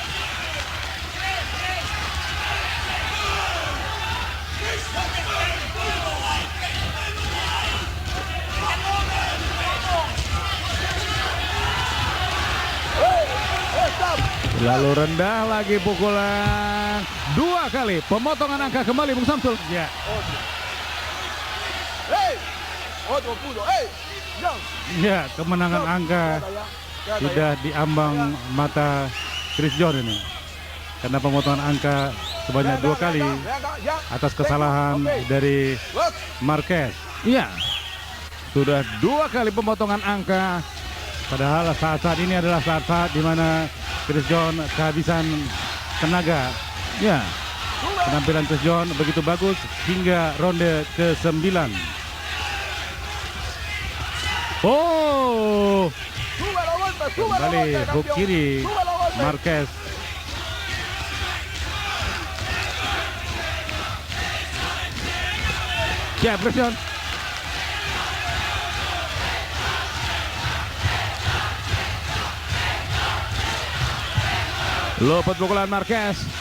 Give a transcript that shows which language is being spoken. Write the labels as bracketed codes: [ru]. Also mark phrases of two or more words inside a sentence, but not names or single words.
[id] Lalu rendah lagi pukulan 2 kali. Pemotongan angka kembali Bung Samsul. Ya, [es] Hey, otro pudo. Hey, John. [id] ya, kemenangan angka sudah diambang mata Chris John ini. Karena pemotongan angka sebanyak 2 kali atas kesalahan dari Work. Marquez. Iya. Sudah 2 kali pemotongan angka. Padahal saat-saat ini adalah saat-saat di mana Chris John kehabisan tenaga. Ya. Penampilan Chris John begitu bagus hingga ronde ke-9. Oh, [es] Sube los golpes, sube los [id] kembali [es] golpes, [id] hook [es] campeón. [id] kiri [es] Sube los golpes. [id] Marquez. Siap Christian. Luput pukulan Marquez.